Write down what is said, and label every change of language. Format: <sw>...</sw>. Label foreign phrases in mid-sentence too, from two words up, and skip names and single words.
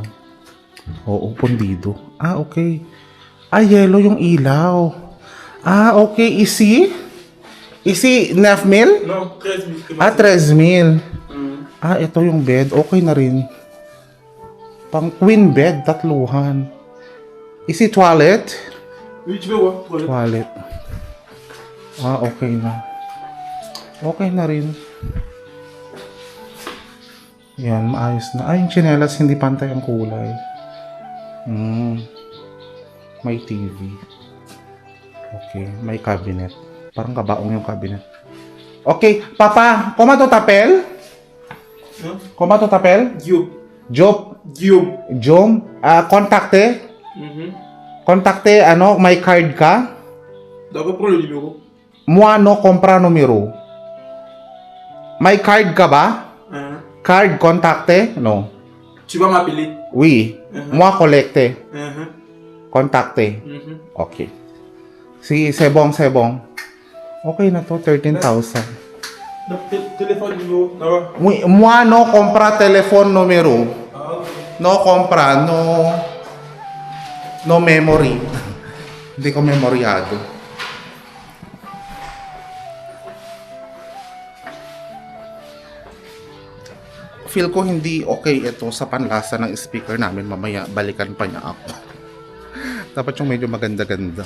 <tl>Oo, pundido. Okay. Yellow yung ilaw.</tl> <fr>Okay. Isi 9,000? Non, 13 000.</fr> <tl>13,000. Ito yung bed. Okay na rin. Pang</tl> <en>queen bed,</en> <tl>3.</tl> <fr>Isi toilet? Oui, tu veux voir?</fr> <tl>Toilet. Okay na. Okay na rin. Yan, maayos na. Yung tsinelas, hindi pantay ang kulay. May TV. Okay, may cabinet. Parang kabaong yung cabinet.</tl> <fr>Okay, papa, comment tu t'appelles? Comment tu t'appelles? Guillaume. Contacte? Contacte,</fr> <tl>may card ka?</tl> <fr>D'accord, prends le numéro. Moi no compra numero.</fr> <tl>May card ka ba?</tl> <fr>Card, contacte? No. Tu vas m'appeler. Oui. Moi collecte. Contacte. Okay.</fr> <tl>Si sebong. Okay na to, 13,000.</tl> <fr>Téléphone numéro. D'accord. Oui, moi no compra telephone numero. No compra,</fr> <en>no memory.</en> <tl>Hindi ko memoryado. Feel ko hindi okay ito sa panlasa ng speaker namin. Mamaya balikan pa niya ako. Dapat yung medyo maganda-ganda.</tl>